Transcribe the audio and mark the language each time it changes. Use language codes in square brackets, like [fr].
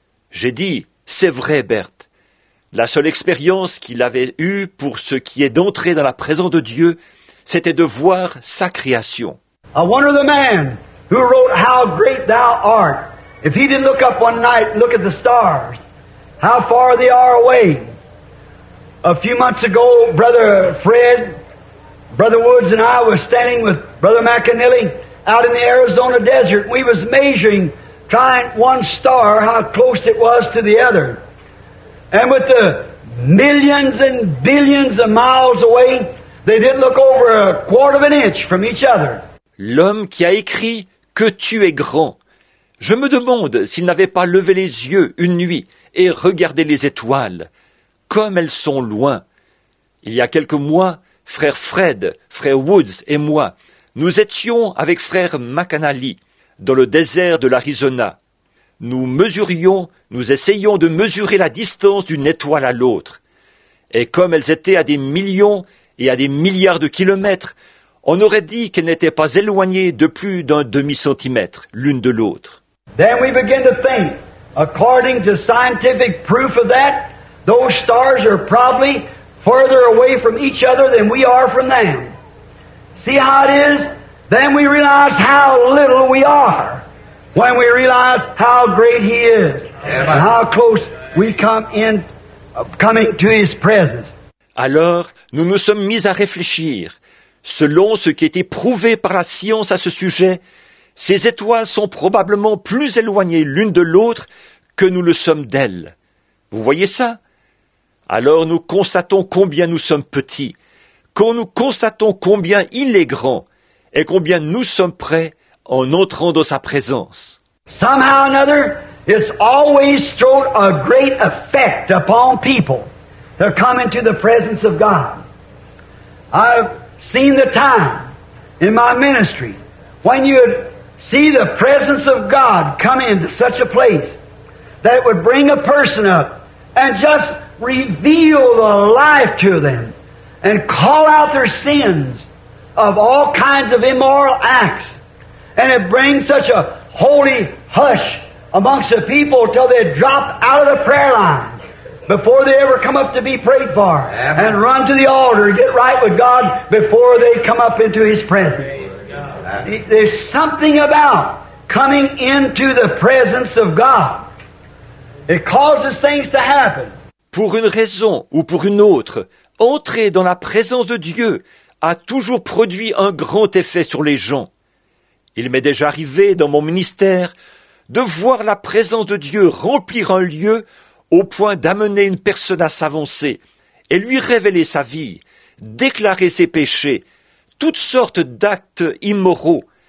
[fr] J'ai dit, c'est vrai, Bert. La seule expérience qu'il avait eue pour ce qui est d'entrer dans la présence de Dieu, c'était de voir sa création. [en] I wonder the man who wrote How Great Thou Art If he didn't look up one night and look at the stars, how far they are away. A few months ago, Brother Fred, Brother Woods and I was standing with Brother McAnally out in the Arizona desert. We was measuring, trying one star, how close it was to the other. And with the millions and billions of miles away, they didn't look over a quarter of an inch from each other. [fr] L'homme qui a écrit « Que tu es grand ». Je me demande s'il n'avait pas levé les yeux une nuit et regardé les étoiles, comme elles sont loin. Il y a quelques mois, frère Fred, frère Woods et moi, nous étions avec frère McAnally dans le désert de l'Arizona. Nous essayions de mesurer la distance d'une étoile à l'autre. Et comme elles étaient à des millions et à des milliards de kilomètres, on aurait dit qu'elles n'étaient pas éloignées de plus d'un demi-centimètre l'une de l'autre. [en] Then we begin to think, according to scientific proof of that, those stars are probably further away from each other than we are from them. See how it is? Then we realize how little we are when we realize how great He is and how close we coming to His presence. [fr] Alors, nous nous sommes mis à réfléchir. Selon ce qui était prouvé par la science à ce sujet, ces étoiles sont probablement plus éloignées l'une de l'autre que nous le sommes d'elles. Vous voyez ça? Alors nous constatons combien nous sommes petits, quand nous constatons combien il est grand, et combien nous sommes prêts en entrant dans sa présence. [en] Somehow or another, it's always thrown a great effect upon people that come into the presence of God. I've seen the time in my ministry when you'd see the presence of God come into such a place that it would bring a person up and just reveal the life to them and call out their sins of all kinds of immoral acts. And it brings such a holy hush amongst the people till they drop out of the prayer line before they ever come up to be prayed for, and run to the altar and get right with God before they come up into His presence. There's something about coming into the presence of God. It causes things to happen. [fr] Pour une raison ou pour une autre, entrer dans la présence de Dieu a toujours produit un grand effet sur les gens. Il m'est déjà arrivé dans mon ministère de voir la présence de Dieu remplir un lieu au point d'amener une personne à s'avancer et lui révéler sa vie, déclarer ses péchés, toutes sortes d'actes immoraux.